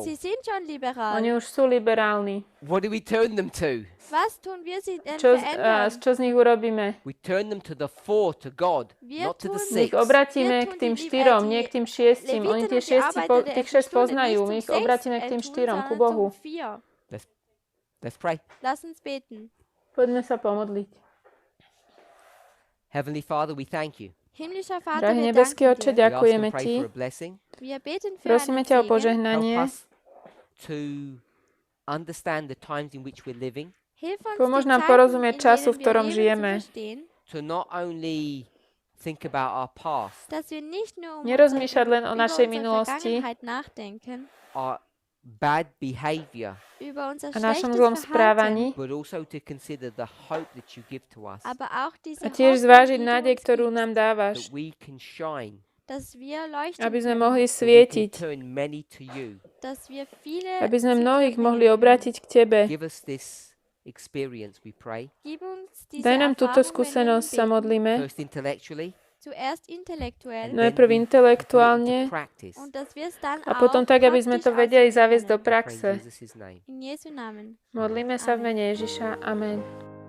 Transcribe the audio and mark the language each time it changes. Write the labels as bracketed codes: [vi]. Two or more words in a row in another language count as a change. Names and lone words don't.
[de] Sie sind schon liberal. [sk] Oni už sú liberálni. [en] What do we turn them to? [de] Was tun wir sie denn [sk] Čo [de] verändern? [sk] z nich urobíme? [en] We turn them to the 4, to God, [de] Wir [en] not to the [de] tun- [sk] My ich [en] 6. [sk] obratíme [de] Wir [sk] k [de] tun [sk] tým [de] die- [sk] 4, [de] die [sk] nie k tým 6. Oni [de] Leviten [sk] tie [de] und die Arbeiter der [sk] tých 6 [de] 11 Stunden [sk] poznajú. [de] nicht [sk] My [de] zum [sk] ich obratíme k [de] 6 [sk] tým [de] tun, [sk] 4, ku [de] sondern [sk] Bohu. [de] zum 4. [en] Let's pray. [de] Lass uns beten. [sk] Poďme sa pomodliť. [en] Heavenly Father, we thank you. [de] Himmlischer Vater, [sk] Drahý [de] wir [sk] nebeský [de] danken [sk] Oče, [de] dir. [en] We ask [sk] ďakujeme [en] and pray [sk] Ti. [en] for a blessing. [de] Wir beten für [sk] Prosíme [de] einen [sk] ťa o [de] Segen. [en] Help [sk] požehnanie. [en] us to understand the times in which we're living, [de] Hilf uns, [sk] Pomôž [de] die [sk] nám [de] Zeiten, [sk] porozumieť [de] in [sk] času, v [de] denen wir [sk] ktorom [de] leben, [sk] žijeme. [de] zu verstehen, [en] to not only think about our past, [de] dass wir nicht nur [sk] Nerozmýšľať len o [de] über [sk] našej [de] unsere [sk] minulosti [de] Vergangenheit nachdenken, [en] our bad behavior, [de] über unser [sk] a našom [de] schlechtes [sk] zlom [de] Verhalten, [sk] správaní [en] but also to consider the hope that you give to us, [de] aber auch diese [sk] a tiež [de] Hoffnung, [sk] zvážiť [de] die du [sk] nádej, [de] uns [sk] ktorú [de] gibst, [sk] nám dávaš, [en] that we can shine, [de] dass wir leuchten [sk] aby sme [de] können, [sk] mohli [en] that we can [sk] svietiť, [en] turn many to you. [de] dass wir viele [sk] aby sme [de] zu dir [sk] mnohých [de] bringen [sk] mohli [de] können. [sk] obrátiť k Tebe. [en] Give us this experience, we pray, [de] Gib uns diese [sk] Daj nám túto [de] Erfahrung, wenn wir [sk] skúsenosť, sa [de] beten. [sk] modlíme. [en] first intellectually, [de] Zuerst intellektuell [en] and [sk] Najprv [en] then we put it [sk] intelektuálne [en] into practice. [de] und dass wir es dann [sk] a potom [de] auch [sk] tak, aby sme to [de] praktisch [sk] vedeli [de] ausführen [sk] zaviesť do [de] können. [en] I pray in [sk] praxe. [en] Jesus' name. [de] In Jesu Namen. [sk] Modlíme sa v mene Ježiša. Amen.